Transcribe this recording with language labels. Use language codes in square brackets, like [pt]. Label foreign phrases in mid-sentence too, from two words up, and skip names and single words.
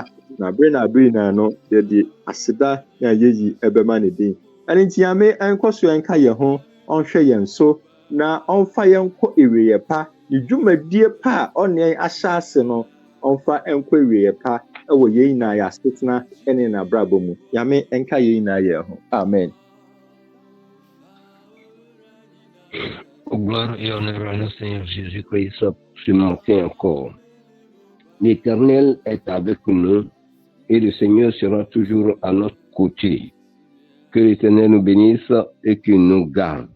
[ak] Na abere na no yɛde aseda na yɛyi ɛbɛma ne din. Ɛno nti Nyame ɛnkɔ so ɛnka yɛn ho ɔnhwɛ yɛn so na ɔmfa yɛn kɔ awieyɛ pa. Ne dwumadie pa a ɔne yɛn ahyɛ ase no ɔmfa ɛnkɔ awieyɛ pa ɛwɔ yɛn nyinaa yɛ asetena ɛne n'abrabɔ mu. Nyame ɛnka yɛn nyinaa yɛn ho. Amen. [fr] Gloire et honneur à notre Seigneur Jésus-Christ ce matin encore. L'Éternel est avec nous et le Seigneur sera toujours à notre côté. Que l'Éternel nous bénisse et qu'il nous garde.